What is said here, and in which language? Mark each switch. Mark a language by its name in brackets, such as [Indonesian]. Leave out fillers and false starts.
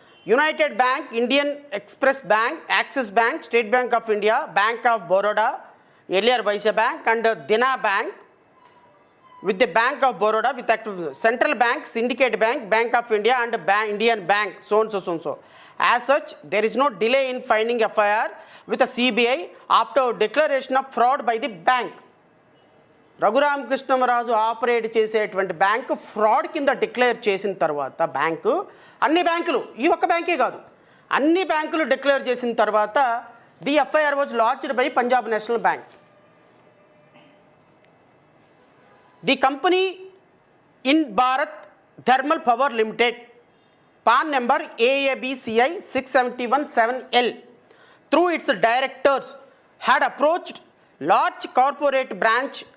[English] United Bank, Indian Express Bank, Axis Bank, State Bank of India, Bank of Baroda, ఎలియర్ Vysya Bank and Dena Bank with the Bank of Baroda, with Central Bank, Syndicate Bank, Bank of India and Indian Bank, so and so. As such, there is no delay in finding FIR with the CBI after declaration of fraud by the bank. [Telugu] Raghurama Krishnam Raju operate చేసేటువంటి bank fraud కింద declare చేసిన తర్వాత bank, అన్ని బ్యాంకులు, ఈ ఒక్క బ్యాంకే కాదు, అన్ని బ్యాంకులు డిక్లేర్ చేసిన తర్వాత [English] The FIR was launched by Punjab National Bank. The company in Bharat Thermal Power Limited, PAN number AABCI 6717L, through its directors had approached large corporate branch